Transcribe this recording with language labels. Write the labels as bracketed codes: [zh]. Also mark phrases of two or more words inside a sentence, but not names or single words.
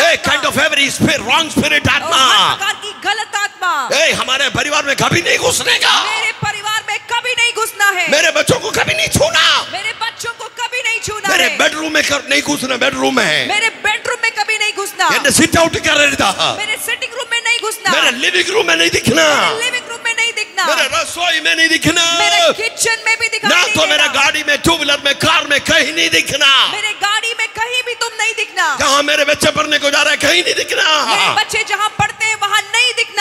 [hi] हे आत्मा, [en] kind of every spirit wrong spirit [hi] और आत्मा, हर प्रकार की गलत आत्मा हे हमारे परिवार में कभी नहीं घुसने का, मेरे परिवार में कभी नहीं घुसना है, मेरे बच्चों को कभी नहीं छूना, मेरे बच्चों को कभी नहीं छूना मेरे है, बेडरूम में नहीं घुसना, बेडरूम में मेरे बेडरूम में कभी नहीं घुसना, [ml] എന്റെ [en] sit out [ml] കയറരുത്, [hi] मेरे [en] sitting room [hi] में नहीं घुसना, मेरे [en] living room [hi] में नहीं दिखना, [en] living room [hi] में नहीं दिखना, मेरे रसोई में नहीं दिखना, मेरे किचन में भी दिखाई ना नहीं तो मेरा देना, गाड़ी में, [en] two wheeler [hi] में, कार में कहीं नहीं दिखना, मेरे गाड़ी में कहीं भी तुम नहीं दिखना, जहाँ मेरे बच्चे पढ़ने को जा रहे हैं कहीं नहीं दिखना, मेरे बच्चे जहाँ पढ़ते दिखना,